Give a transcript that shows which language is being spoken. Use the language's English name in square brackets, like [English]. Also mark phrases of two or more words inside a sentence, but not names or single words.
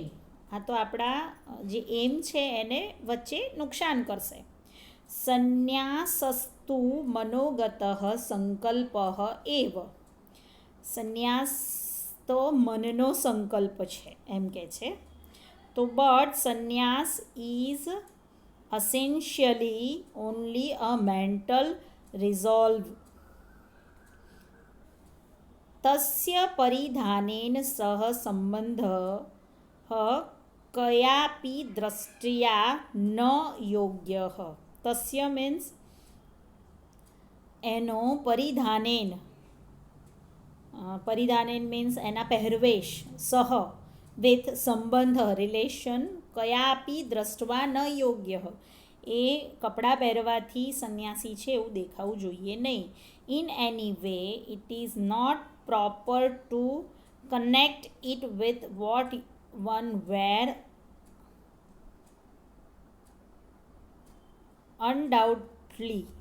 [Gujarati] આ તો આપણા જે એમ છે એને વચ્ચે નુકસાન કરશે. [Sanskrit] संन्यासस्तु मनोगत संकल्प एव. [Gujarati] સંન્યાસ તો મનનો સંકલ્પ છે એમ કે છે. [English] તો but sannyas is essentially only a mental resolve. [Sanskrit] तस्य परिधानेन सह सम्बन्धः कयापि दृष्ट्या न योग्यः. तस्य मीन्स एनो परिधानेन. परिधानेन मीन्स [Gujarati] એના પહેરવેશ [Sanskrit] સહ વિથ સંબંધ રિલેશન कयापी द्रष्टवा न योग्य. [Gujarati] એ કપડાં પહેરવાથી સંન્યાસી છે એવું દેખાવું જોઈએ નહીં. [English] in any way it is not proper to connect it with what one wear undoubtedly.